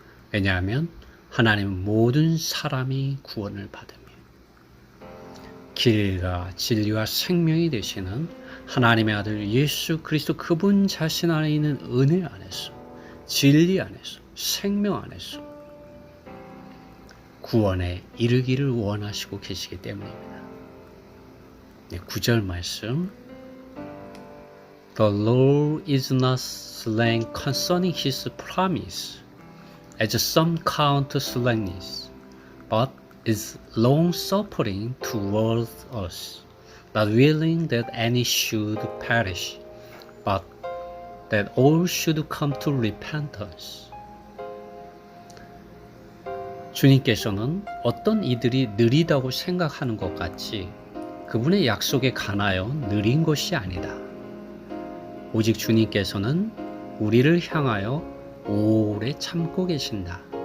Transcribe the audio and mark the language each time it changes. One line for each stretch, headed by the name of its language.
Korean: 왜냐하면 하나님은 모든 사람이 구원을 받으며 길과 진리와 생명이 되시는 하나님의 아들 예수 그리스도 그분 자신 안에 있는 은혜 안에서, 진리 안에서, 생명 안에서 구원에 이르기를 원하시고 계시기 때문입니다. 9절 말씀
English: The Lord is not slain concerning his promise, as some count slackness, but is long-suffering towards us, not willing that any should perish, but that all should come to repentance.
Korean: 주님께서는 어떤 이들이 느리다고 생각하는 것 같이 그분의 약속에 관하여 느린 것이 아니다. 오직 주님께서는 우리를 향하여 오래 참고 계신다.